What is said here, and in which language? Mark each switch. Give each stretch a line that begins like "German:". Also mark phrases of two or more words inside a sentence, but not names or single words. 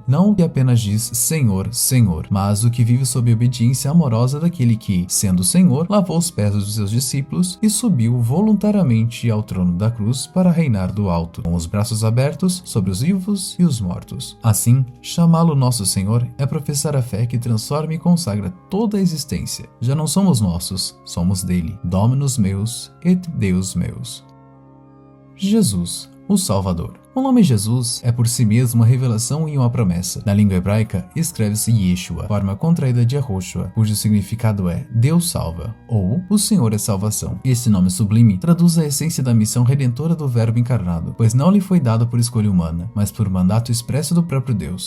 Portuguese: Não o que apenas diz Senhor, Senhor, mas o que vive sob a obediência amorosa daquele que, sendo Senhor, lavou os pés dos seus discípulos e subiu voluntariamente ao trono da cruz para reinar do alto, com os braços abertos sobre os vivos e os mortos. Assim, chamá-lo nosso Senhor é professar a fé que transforma e consagra toda a existência. Já não somos nossos, somos dele.
Latin: Dominus meus et Deus meus.
Portuguese: Jesus, o Salvador. O nome Jesus é por si mesmo uma revelação e uma promessa. Na língua hebraica, escreve-se Yeshua, forma contraída de Yahushua, cujo significado é Deus salva, ou o Senhor é salvação. Esse nome sublime traduz a essência da missão redentora do Verbo encarnado, pois não lhe foi dado por escolha humana, mas por mandato expresso do próprio Deus.